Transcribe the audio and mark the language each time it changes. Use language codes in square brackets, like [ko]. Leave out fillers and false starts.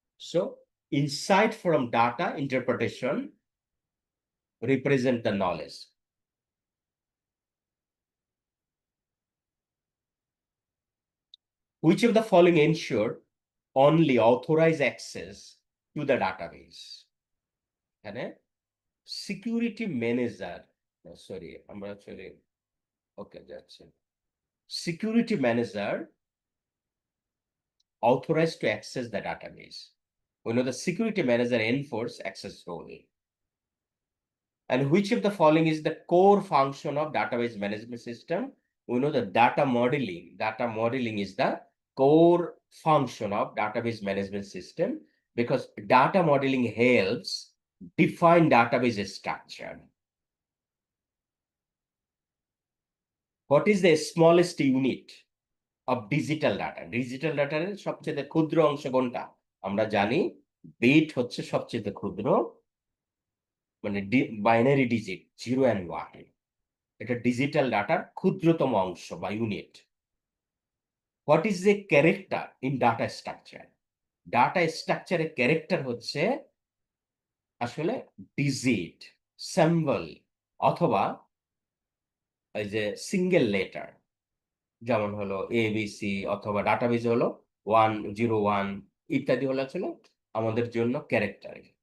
[en] So insight from data interpretation represent the knowledge. Which of the following ensure only authorized access to the database? এখানে security manager, sorry আমরা sorry, okay যাচ্ছে, security manager authorized to access the database. We know the security manager enforce access role. And which of the following is the core function of database management system? We know the data modeling. Data modeling is the core function of database management system, because data modeling helps define database structure. What is the smallest unit of digital data? [bn] Digital data এর সবচেয়ে ক্ষুদ্র অংশ কোনটা? আমরা জানি bit হচ্ছে সবচেয়ে ক্ষুদ্র, মানে বাইনারি ডিজিট 0 and 1, এটা ডিজিটাল ডাটার ক্ষুদ্রতম অংশ বা unit. [en] What is a character in data structure? [bn] Data স্ট্রাকচারের ক্যারেক্টার হচ্ছে আসলে ডিজিট, সিম্বল, অথবা এই যে সিঙ্গেল লেটার, যেমন হলো ABC, অথবা ডাটাবেজ হলো 101 ইত্যাদি হলো আসলে আমাদের জন্য ক্যারেক্টার।